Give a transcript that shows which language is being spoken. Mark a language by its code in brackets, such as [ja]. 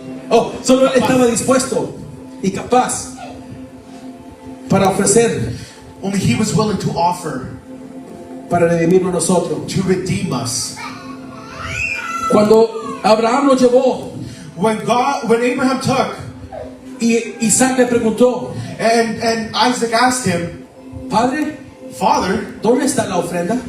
[es] Oh, solo él estaba dispuesto y capaz para ofrecer, [en] Only he was willing to offer [es] para redimirnos nosotros. [en] to redeem us. [es] Cuando Abraham lo llevó [en] When Abraham took [es] y Isaac le preguntó: [en] and Isaac asked him, [es] Padre, [en] Father, [es] ¿dónde está la ofrenda?